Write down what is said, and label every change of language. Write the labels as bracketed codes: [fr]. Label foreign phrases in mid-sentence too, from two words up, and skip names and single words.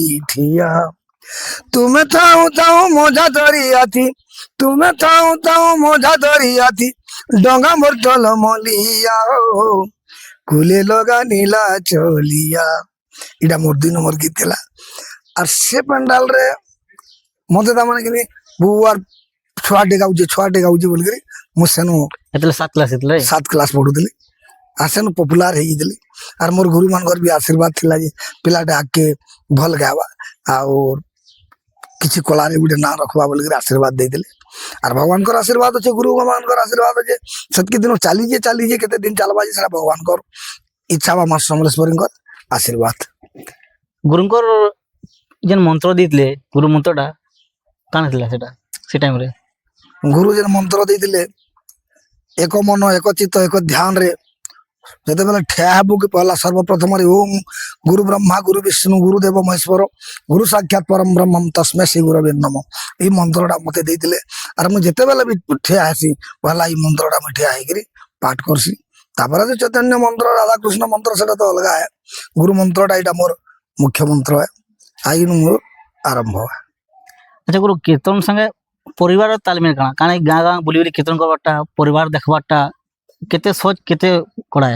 [spv] ठिया तुम्हें थाऊ थाऊ मोजा धरिया थी तुम्हें थाऊ थाऊ मोजा धरिया थी डोंगा मोटल मलिया हो कुले लगा नीला चलिया इटा मोर 2 नंबर गीत थिला और से पंडाल रे मते ता माने कि बुआर छुआटे गाउजे बोल करी मु सेनु एतले 7 क्लास एतले 7 क्लास पढुतली आसेनु पॉपुलर हे गेली और मोर गुरु मानकर भी आशीर्वाद थिला जे पिलाटे आके भल गावा और किछि कलारे गुडे ना रखवा बोल करी आशीर्वाद दे देले और भगवान को आशीर्वाद अच्छे गुरु भगवान को आशीर्वाद अच्छे सतकी दिन चली जे केते दिन चलबा जे सेटा भगवान को इच्छा बा मां समलेश्वरी को आशीर्वाद गुरुंकर जेन मंत्र दितले गुरु मंत्रटा कान थिला सेटा से टाइम रे गुरु जेन मंत्र देइतिले एक मन एक चित्त एक ध्यान रे जते बेला ठिया हेबु कि पहला सर्वप्रथम रे [sa] ओम गुरु ब्रह्मा गुरु विष्णु गुरु देव महेश्वर गुरु साक्षात परम ब्रह्म तस्मै श्री गुरवे नमः [spv] ई मंत्रटा मते देइतिले आर मु जते बेला भी ठिया आसी पहला ई मंत्रटा म ठिया हेकरी पाठ करसी तापर जे चैतन्य मंत्र राधा कृष्ण मंत्र सेटा तो अलग है गुरु मंत्रटा इटा मोर मुख्य मंत्र है आई नु आरंभ है। अच्छा गुरु कीर्तन संगे परिवार तालमेल काना काना गाँ गाँ बुली बुली कीर्तन करबाटा परिवार देखबाटा केते सोच केते कड़ा है